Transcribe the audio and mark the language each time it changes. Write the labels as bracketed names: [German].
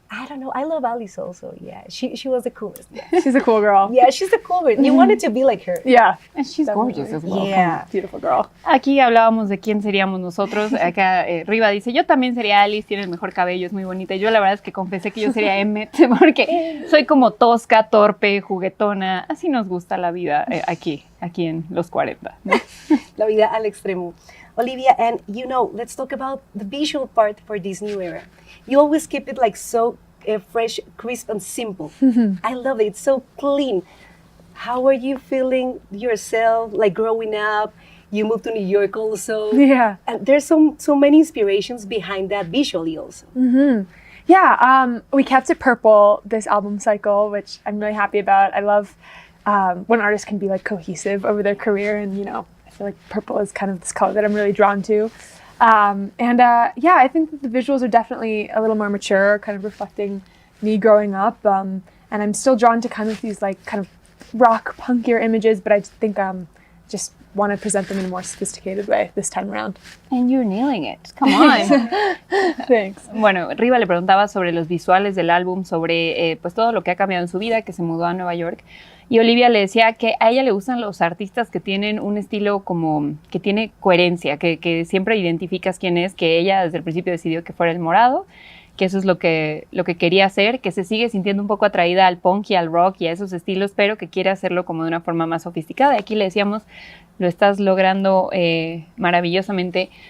[English] I don't know. I love Alice also. Yeah, she was the coolest. She's a cool girl. Yeah, she's the cool one. You wanted to be like her. Yeah. and she's gorgeous as well. Yeah. Beautiful girl. [Spanish] Aquí hablábamos de quién seríamos nosotros. Acá Riva dice, yo también sería Alice, tiene el mejor cabello, es muy bonita. Yo la verdad es que confesé que yo sería Emmett porque soy como tosca, torpe, juguetona. Así nos gusta la vida aquí en los 40. ¿no? La vida al extremo. [English] Olivia, and let's talk about the visual part for this new era. You always keep it like so fresh, crisp, and simple. I love it. It's so clean. How are you feeling yourself, like growing up? You moved to New York also. Yeah. And there's so many inspirations behind that visually also. Yeah, we kept it purple this album cycle, which I'm really happy about. I love when artists can be like cohesive over their career, and I feel like purple is kind of this color that I'm really drawn to. Yeah, I think that the visuals are definitely a little more mature, kind of reflecting me growing up. And I'm still drawn to kind of these like kind of rock punkier images, but I just think just want to present them in a more sophisticated way this time around. And you're nailing it. Come on. Thanks. [Spanish] Bueno, Riva le preguntaba sobre los visuales del álbum, sobre pues todo lo que ha cambiado en su vida, que se mudó a Nueva York. Y Olivia le decía que a ella le gustan los artistas que tienen un estilo como que tiene coherencia, que siempre identificas quién es, que ella desde el principio decidió que fuera el morado, que eso es lo que quería hacer, que se sigue sintiendo un poco atraída al punk y al rock y a esos estilos, pero que quiere hacerlo como de una forma más sofisticada. Y aquí le decíamos, lo estás logrando maravillosamente.